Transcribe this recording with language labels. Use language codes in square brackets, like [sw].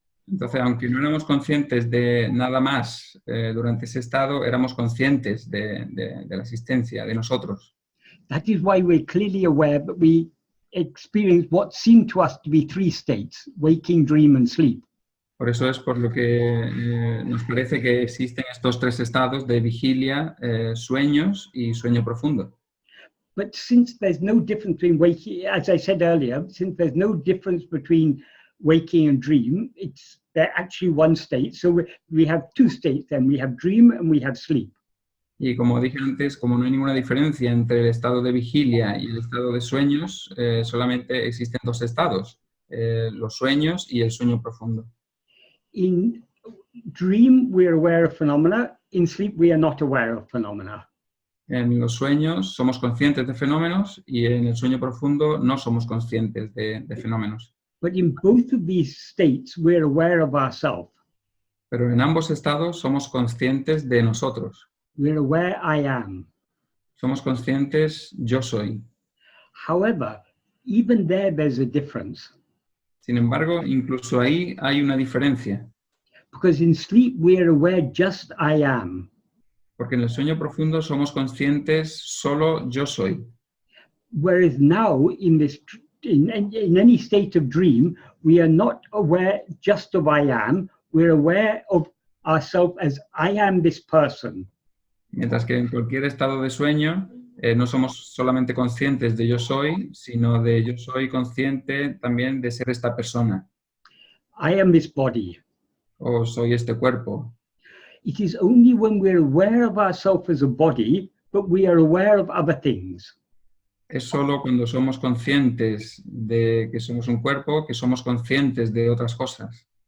[es] Entonces, aunque no éramos conscientes de nada más durante ese estado, éramos conscientes de la existencia de nosotros. [en] That is why we're clearly aware that we experience what seem to us to be three states, waking, dream, and sleep. [es] Por eso es por lo que nos parece que existen estos tres estados de vigilia, sueños y sueño profundo. [en] But since there's no difference between waking, as I said earlier, since there's no difference between waking and dream, they're actually one state. So we have two states then. We have dream and we have sleep. [es] Y como dije antes, como no hay ninguna diferencia entre el estado de vigilia y el estado de sueños, solamente existen dos estados, los sueños y el sueño profundo. [en] In dream, we are aware of phenomena. In sleep, we are not aware of phenomena. [es] En los sueños somos conscientes de fenómenos y en el sueño profundo no somos conscientes de fenómenos. [en] But in both of these states, we're aware of ourselves. [es] Pero en ambos estados somos conscientes de nosotros. [en] We're aware I am. [es] Somos conscientes yo soy. [en] However, even there's a difference. [es] Sin embargo, incluso ahí hay una diferencia. [en] Because in sleep, we're aware just I am. [es] Porque en el sueño profundo somos conscientes solo yo soy. [en] Whereas now, in any state of dream, we are not aware just of I am. We're aware of ourselves as I am this person. [es] Mientras que en cualquier estado de sueño no somos solamente conscientes de yo soy, sino de yo soy consciente también de ser esta persona. [en] I am this body. [es] O soy este cuerpo. [en] It is only when we're aware of ourselves as a body, but we are aware of other things. [es] Es solo cuando somos conscientes de que somos un cuerpo que somos conscientes de otras cosas.